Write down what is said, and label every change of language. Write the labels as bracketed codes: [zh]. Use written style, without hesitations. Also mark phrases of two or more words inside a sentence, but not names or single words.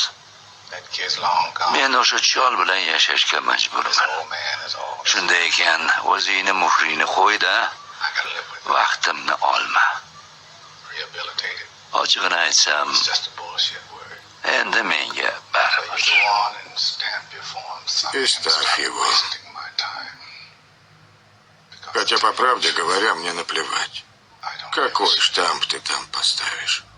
[uz] Men o'sha chol bilan yashashga majburman. Shunday ekan, o'zingni muhrini qo'y-da, vaqtimni olma. Ochig'ini aytsam, endi menga baribir. [ru] Оставь его. Хотя, по правде говоря, мне наплевать. Какой штамп ты там поставишь?